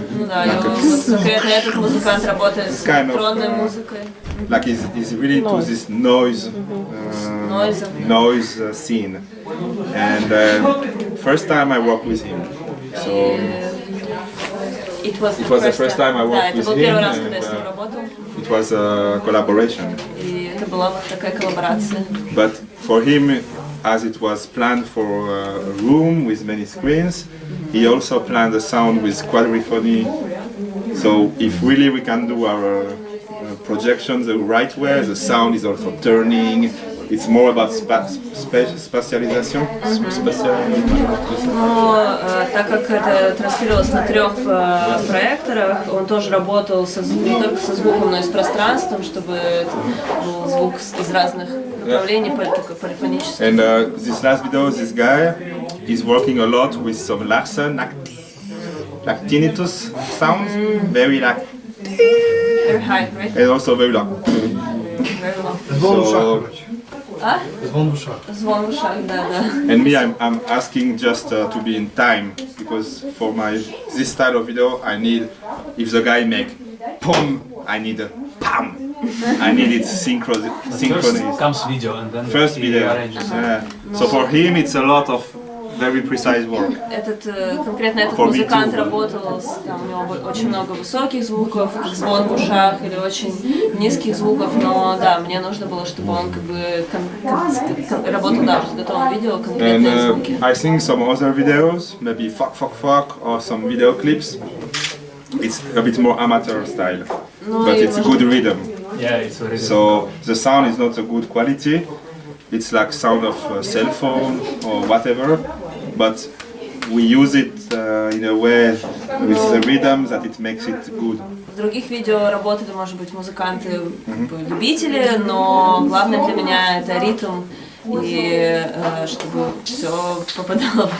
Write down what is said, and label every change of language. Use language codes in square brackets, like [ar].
[ru] Ну да, и вот конкретно этот музыкант работает с электронной музыкой. [en] Like he's really into this noise scene. And first time I worked with him, so it was the first time I worked with [ru] это был [en] him. [ru] первый раз, когда я с ним работал. [en] It was a collaboration. [ru] И это была вот такая коллаборация. [en] But for him, as it was planned for a room with many screens, he also planned a sound with quadrophony. So if really we can do our projections the right way, the sound is also turning. It's more about spatialization. [ru] Но так как это транслировалось на 3 проекторах, он тоже работал не только со звуком, но и с пространством, чтобы это был звук из разных направлений, полифонический. [en] And this last video, this guy is working a lot with some Larsen, like tinnitus sounds, very like, Very high, right? and also very like. Very low. So, [ru] А? Звон в ушах, да. [en] and me, I'm asking just to be in time, because for this style of video, I need, if the guy make pom, I need a pam. I need it synchrony. First comes video and then First he video. arranges. Yeah. So for him, it's a lot of very precise work. [ru] Конкретно этот музыкант работал, там, у него очень много высоких звуков, как звон в ушах, или очень низких звуков, но да, мне нужно было, чтобы он как бы работал даже с готовым видео, конкретные звуки. [en] I think some other videos, maybe fuck or some video clips, it's a bit more amateur style, but it's a good rhythm. Yeah, it's very So the sound is not a good quality. It's like sound of a cell phone or whatever, but we use it in a way with the rhythm that it makes it good. [ru] В других видео работали, может быть, музыканты любители, но главное для меня это ритм и чтобы все попадало.